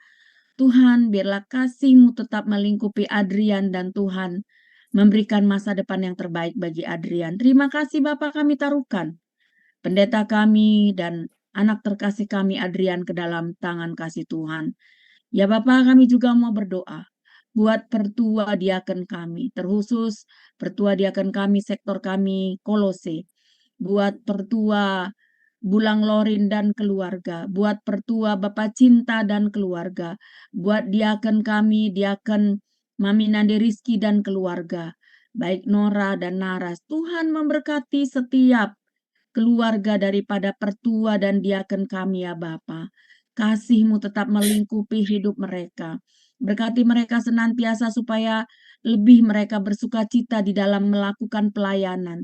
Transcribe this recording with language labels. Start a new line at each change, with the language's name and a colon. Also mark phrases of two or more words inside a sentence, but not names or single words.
Indonesian: Tuhan, biarlah kasih-Mu tetap melingkupi Adrian, dan Tuhan memberikan masa depan yang terbaik bagi Adrian. Terima kasih Bapa, kami taruhkan pendeta kami dan anak terkasih kami Adrian ke dalam tangan kasih Tuhan. Ya Bapa, kami juga mau berdoa buat pertua diaken kami, terkhusus pertua diaken kami, sektor kami Kolose, buat pertua Bulang Lorin dan keluarga, buat pertua Bapak Cinta dan keluarga, buat diaken kami, diaken Mami Nande Rizky dan keluarga, baik Nora dan Naras. Tuhan memberkati setiap keluarga daripada pertua dan diaken kami ya Bapa. Kasih-Mu tetap melingkupi hidup mereka. Berkati mereka senantiasa supaya lebih mereka bersukacita di dalam melakukan pelayanan.